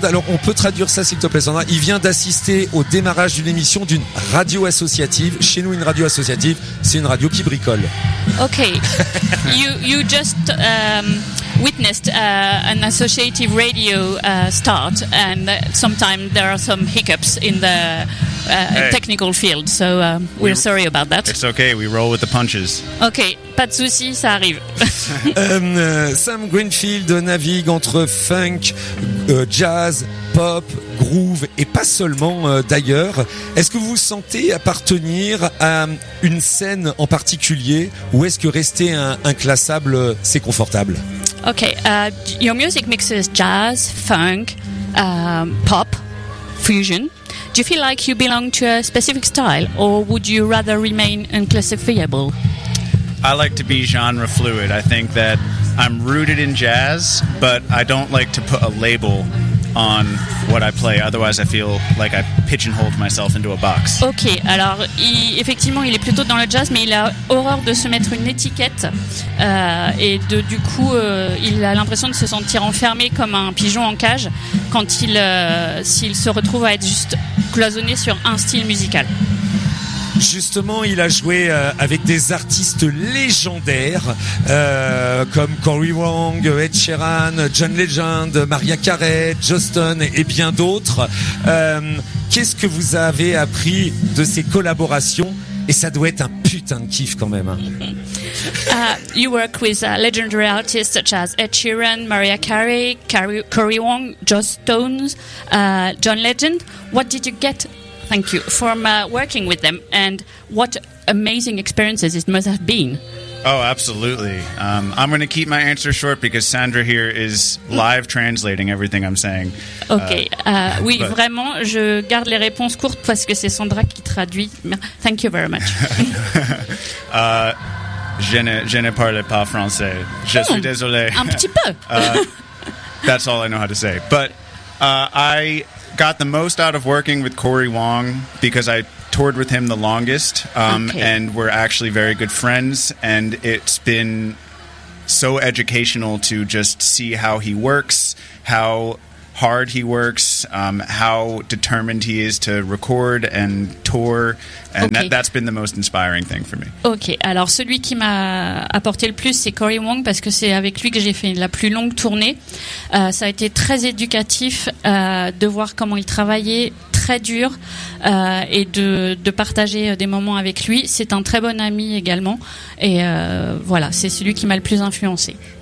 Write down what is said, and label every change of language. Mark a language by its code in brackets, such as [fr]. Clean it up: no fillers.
[fr] Alors, on peut traduire ça, s'il te plaît, Sandra. Il vient d'assister au démarrage d'une émission d'une radio associative. Chez nous, une radio associative, c'est une radio qui bricole. [en] Okay. you just witnessed an associative radio start, and sometimes there are some hiccups in the technical field. So we're sorry about that. It's okay. We roll with the punches. [fr] Okay. Pas de soucis, ça arrive. Sam Greenfield navigue entre funk, jazz, pop, groove et pas seulement d'ailleurs. Est-ce que vous vous sentez appartenir à une scène en particulier ou est-ce que rester inclassable, c'est confortable? [en] Okay, your music mixes jazz, funk, pop, fusion. Do you feel like you belong to a specific style or would you rather remain unclassifiable? I like to be genre fluid. I think that I'm rooted in jazz, but I don't like to put a label on what I play. Otherwise, I feel like I pigeonhole myself into a box. [fr] Ok, alors effectivement, il est plutôt dans le jazz, mais il a horreur de se mettre une étiquette. Et du coup, il a l'impression de se sentir enfermé comme un pigeon en cage quand s'il se retrouve à être juste cloisonné sur un style musical. Justement, il a joué avec des artistes légendaires comme Corey Wong, Ed Sheeran, John Legend, Mariah Carey, Justin et bien d'autres. Qu'est-ce que vous avez appris de ces collaborations? Et ça doit être un putain de kiff quand même. [en] You work with legendary artists such as Ed Sheeran, Mariah Carey, Corey Wong, Justin, John Legend. What did you get? Thank you for working with them, and what amazing experiences it must have been. Oh, absolutely. I'm going to keep my answer short because Sandra here is live translating everything I'm saying. Okay. Oui, but... [fr] vraiment, je garde les réponses courtes parce que c'est Sandra qui traduit. [en] Thank you very much. [fr] je ne parle pas français. Je suis désolé. Un petit peu. [en] That's all I know how to say. But I got the most out of working with Corey Wong because I toured with him the longest, and we're actually very good friends, and it's been so educational to just see how he works, how hard he works, how determined he is to record and tour, and okay. that's been the most inspiring thing for me. [fr] Okay, alors celui qui m'a apporté le plus, c'est Corey Wong, parce que c'est avec lui que j'ai fait la plus longue tournée. Ça a été très éducatif de voir comment il travaillait, très dur, et de partager des moments avec lui. C'est un très bon ami également, et voilà, c'est celui qui m'a le plus influencé.